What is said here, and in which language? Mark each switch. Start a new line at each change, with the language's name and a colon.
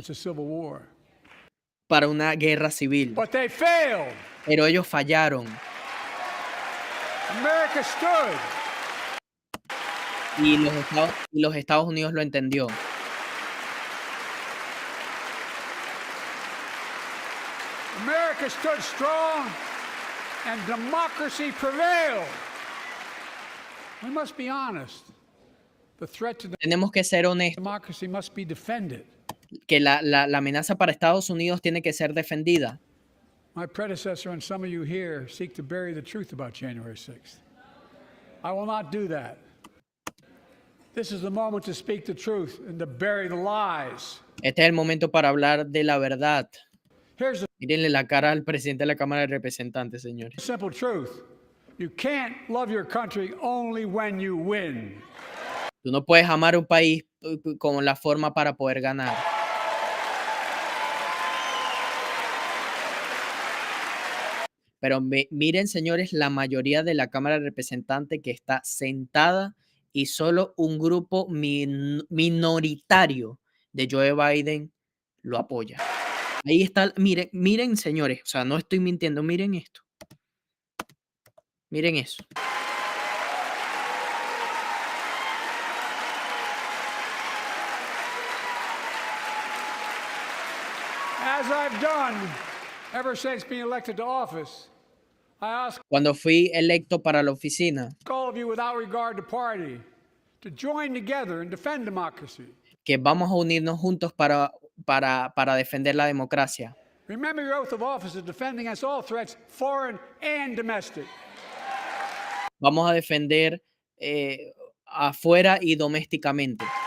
English: since the Civil War.
Spanish: para una guerra civil.
English: But they failed.
Spanish: Pero ellos fallaron
English: America stood.
Spanish: y los Estados Unidos lo entendió.
English: America stood strong and democracy prevailed. We must be honest. The threat to
Spanish: Tenemos que ser honestos,
English: democracy must be defended.
Spanish: que la amenaza para Estados Unidos tiene que ser defendida.
English: My predecessor and some of you here seek to bury the truth about January 6th. I will not do that. This is the moment to speak the truth and to bury the lies.
Spanish: Este es el momento para hablar de la verdad.
English: Here's the
Spanish: Mírenle la cara al presidente de la Cámara de Representantes, señores.
English: simple truth. You can't love your country only when you win.
Spanish: Tú no puedes amar un país como la forma para poder ganar. Pero miren, señores, la mayoría de la Cámara de Representantes que está sentada y solo un grupo minoritario de Joe Biden lo apoya. Ahí está, miren, señores, o sea, no estoy mintiendo, miren esto. Miren eso.
English: As I've done ever since being elected to office, I ask
Spanish: Cuando fui electo para la oficina,
English: all of you without regard to party to join together and defend democracy.
Spanish: que vamos a unirnos juntos para defender la democracia.
English: Remember your oath of office of defending against all threats, foreign and domestic.
Spanish: Vamos a defender afuera y domésticamente.